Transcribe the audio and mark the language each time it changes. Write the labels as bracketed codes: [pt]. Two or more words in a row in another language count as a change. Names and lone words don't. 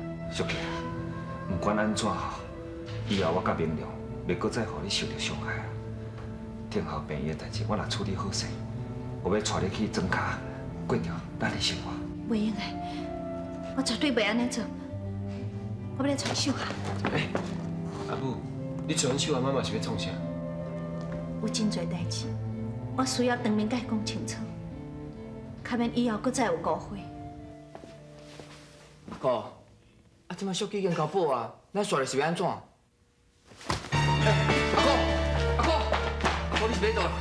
[nan] 小琪啊，不管安怎吼，以后我甲明良袂搁再互你受到伤害啊。天后病院的代志我若处理好势，我要带你去庄卡过掉咱的生活。袂用的，我绝对袂安尼做。我要来找秀霞。阿母，你找阮秀霞妈妈是要创啥？有真侪代志，我需要当面甲伊讲清楚，卡免以后搁再有误会。阿哥，啊，即马小鸡已经交保啊，咱煞来是要安怎？阿哥，你是要倒啦？